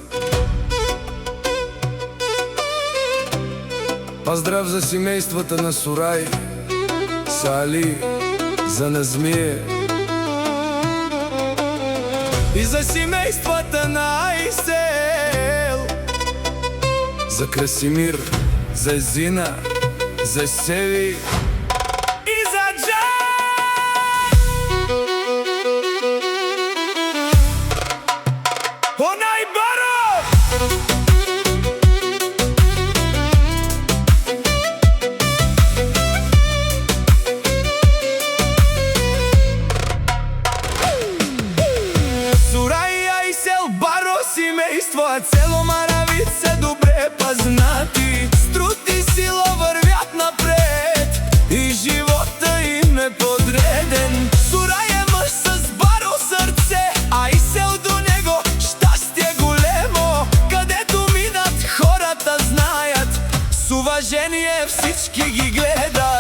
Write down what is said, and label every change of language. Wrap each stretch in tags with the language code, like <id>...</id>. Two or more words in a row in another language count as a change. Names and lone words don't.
<bg>Поздрав за семејството на Сурај, за Али, за Назмие и за семејството на Айсел, за Красимир, за Зина, за Севи и за Джан.</bg> <rom>Онај Баро!</rom> <bg>Сураја и Сел, Баро семејство, а цело Маравица добре познати. С труд и сила вървят напред и живота им е подреден. Сурај е мъж с Баро сърце, а и Сел до него щастие големо. Където минат хората знаят, с уважение всички ги гледат.</bg>